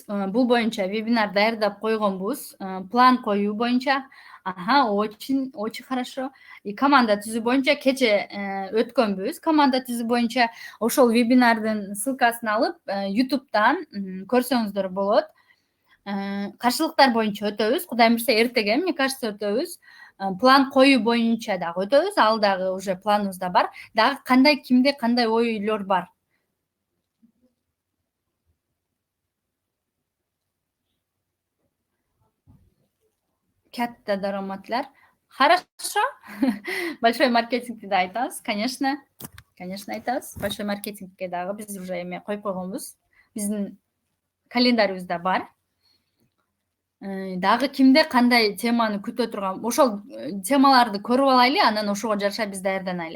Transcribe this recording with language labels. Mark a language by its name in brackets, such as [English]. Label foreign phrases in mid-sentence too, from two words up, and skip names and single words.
[Kyrgyz] Бул боюнча вебинар даярдап койгонбуз. План коюу боюнча. Аха, [Russian] очень хорошо. [Kyrgyz] И команда түзүү боюнча кече өткөнбүз. Команда түзүү боюнча ошол вебинардын ссылкасын алып, YouTube'дан көрсөңүздөр болот. Каршылыктар боюнча өтөбүз. Кудайым буйруса эртеге, [Russian] мне кажется, [Kyrgyz] өтөбүз. План коюу боюнча дагы өтөбүз. Ал дагы уже планыбызда бар. Дагы кимде кандай ойлор бар? [Uzbek] Katta daromadlar. [Russian] Хорошо. Большой маркетингти [Kyrgyz] да айтабыз, конечно. Конечно, айтабыз. [Russian] Большой маркетингке [Kyrgyz] дагы биз уже эме коюп койгонбуз. Биздин календарыбызда бар. Дагы кимде кандай теманы күтө турган, ошол темаларды көрүп алайлы, анан ошого жараша биз даярданайлы.